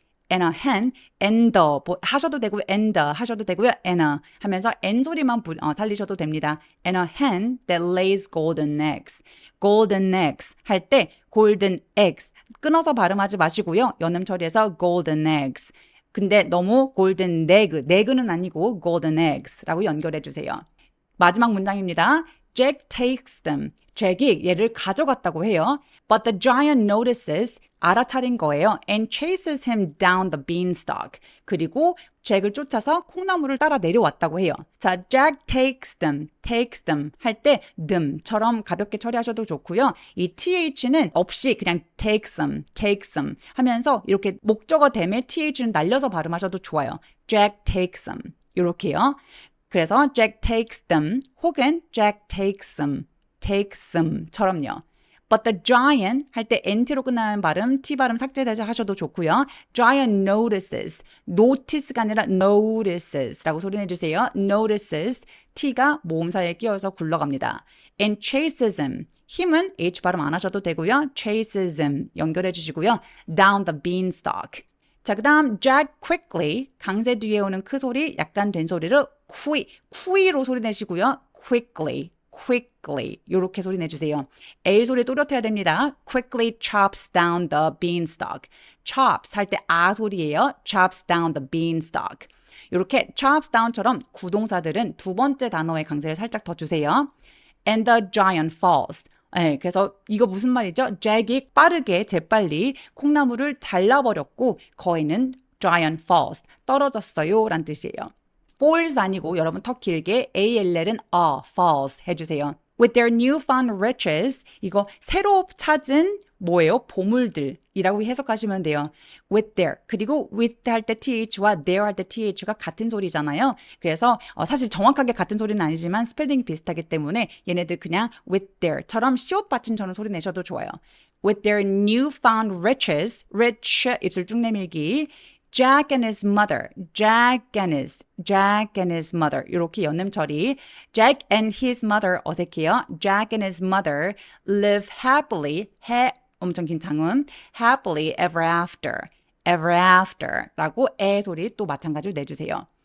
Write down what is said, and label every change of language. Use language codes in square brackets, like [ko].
[en] And a hen, and the [ko] 하셔도 되고 [en] and [ko] 하셔도 되고요. [en] and a [ko] 하면서 n 소리만 살리셔도 됩니다. [en] And a hen that lays golden eggs. [ko] golden eggs 할 때 golden eggs 끊어서 발음하지 마시고요. 연음 처리해서 golden eggs. 근데 너무 golden neg는 아니고 golden eggs라고 연결해 주세요. 마지막 문장입니다. [en] Jack takes them. [ko] 잭이 얘를 가져갔다고 해요. [en] But the giant notices. [ko] 알아차린 거예요. [en] And chases him down the beanstalk. [ko] 그리고 잭을 쫓아서 콩나물을 따라 내려왔다고 해요. 자, [en] Jack takes them [ko] 할 때 them처럼 가볍게 처리하셔도 좋고요. 이 th는 없이 그냥 takes them 하면서 이렇게 목적어 댐에 th는 날려서 발음하셔도 좋아요. [en] Jack takes them 이렇게요. [ko] 그래서 [en] Jack takes them 혹은 Jack takes them처럼요. [ko] But the giant 할 때 NT로 끝나는 발음, T 발음 삭제되죠 하셔도 좋고요. Giant notices가 아니라 notices라고 소리 내주세요. notices, T가 모음사에 끼어서 굴러갑니다. [en] And chases him, [ko] 힘은 H 발음 안 하셔도 되고요. chases him 연결해 주시고요. [en] Down the beanstalk. [ko] 자, 그 다음 Jack quickly, 강세 뒤에 오는 크 소리, 약간 된 소리를 쿠이로 소리 내시고요. quickly, quickly 이렇게 소리 내주세요. L 소리 또렷해야 됩니다. [en] quickly chops down the beanstalk. [ko] chops 할 때 아 소리예요. [en] chops down the beanstalk. [ko] 이렇게 chops down처럼 구동사들은 두 번째 단어의 강세를 살짝 더 주세요. [en] And the giant falls. [ko] 네, 그래서 이거 무슨 말이죠? 잭이 빠르게 재빨리 콩나물을 잘라버렸고 거인은 giant falls, 떨어졌어요 라는 뜻이에요. falls 아니고 여러분 더 길게 ALL은 falls 해주세요. [en] With their newfound riches, [ko] 이거 새로 찾은 뭐예요? 보물들이라고 해석하시면 돼요. With their, 그리고 with 할 때 th와 their 할 때 th가 같은 소리잖아요. 그래서 사실 정확하게 같은 소리는 아니지만 스펠링이 비슷하기 때문에 얘네들 그냥 with their처럼 시옷 받침처럼 소리 내셔도 좋아요. [en] With their newfound riches, rich [ko] 입술 쭉 내밀기. [en] Jack and his mother, Jack and his mother [ko] 이렇게 연음 처리. [en] Jack and his mother [ko] 어색해요. [en] Jack and his mother live happily, [ko] 엄청 긴 장음, [en] happily ever after [ko] 라고 애 소리 또 마찬가지로 내주세요.